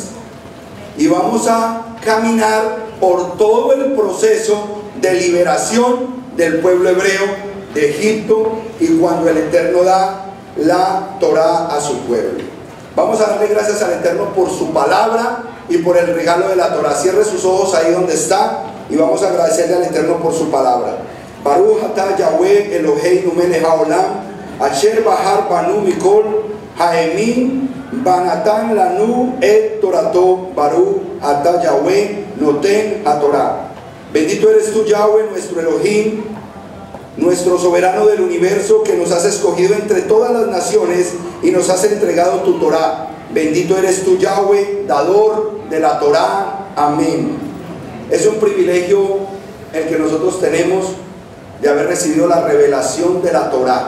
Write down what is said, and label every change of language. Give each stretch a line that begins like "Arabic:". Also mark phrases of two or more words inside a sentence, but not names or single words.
Spanish: Y vamos a caminar por todo el proceso de liberación del pueblo hebreo de Egipto y cuando el Eterno da la Torá a su pueblo. Vamos a darle gracias al Eterno por su palabra y por el regalo de la Torá. Cierre sus ojos ahí donde está y vamos a agradecerle al Eterno por su palabra.
Hebrew: ברוך אתה יהוה אלוהינו מלך העולם אשר בחר בנו מכל העמים ונתן לנו את תורתו. ברוך אתה יהוה נותן התורה.
Spanish: Bendito eres tú, Yahweh, nuestro Elohim, nuestro soberano del universo, que nos has escogido entre todas las naciones y nos has entregado tu Torá. Bendito eres tú, Yahweh, dador de la Torá. Amén. Es un privilegio el que nosotros tenemos de haber recibido la revelación de la Torá.